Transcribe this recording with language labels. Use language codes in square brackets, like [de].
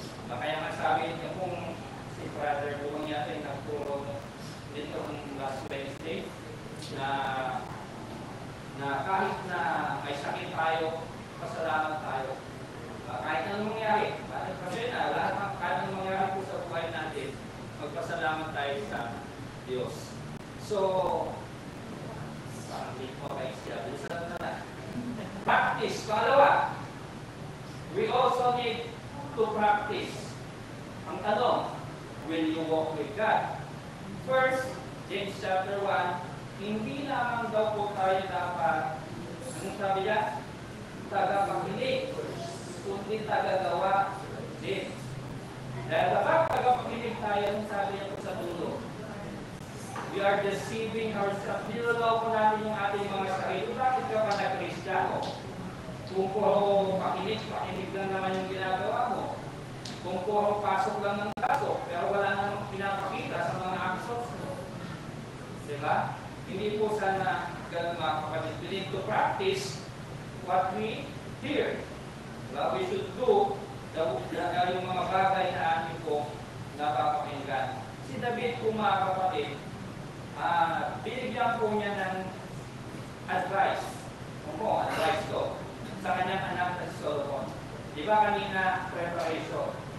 [tl] Kaya masabi niya kung si Brother Buwang yata yung nagturo dito [en] last Wednesday, [tl] na kahit na may sakit tayo, pasalamat tayo. Kahit anong mangyari, kasi na lahat ng kahit anong mangyari po sa buhay natin, magpasalamat tayo sa Diyos. So, parang hindi ko kayo siya. Bilisan na. Practice. Pangalawa, [en] we also need to practice. [tl] Ang tanong, [en] will you walk with God? [tl] First, James chapter 1, hindi lamang daw po tayo dapat, anong sabi niya? Tagapakinig, kundi tagagawa din. Dahil kapag tagapakinig tayo, anong sabi niya po sa dulo? [en] We are deceiving ourselves. [tl] Nilalaw po natin yung ating mga sarili. Bakit ka pa na-Kristiyano? Kung puro pakinig lang naman yung ginagawa mo. Kung puro pasok lang ng pasok, pero wala namang pinapakita sa mga actions mo. Diba? Hindi po sana ganun mga kapatid. [en] We need to practice what we hear. We should do [tl] yung mga bagay na amin po napapakinggan. Si David po mga kapatid, binigyan po niya ng advice. Advice to sa kanyang anak na si Solomon. Di ba kanina, preparation.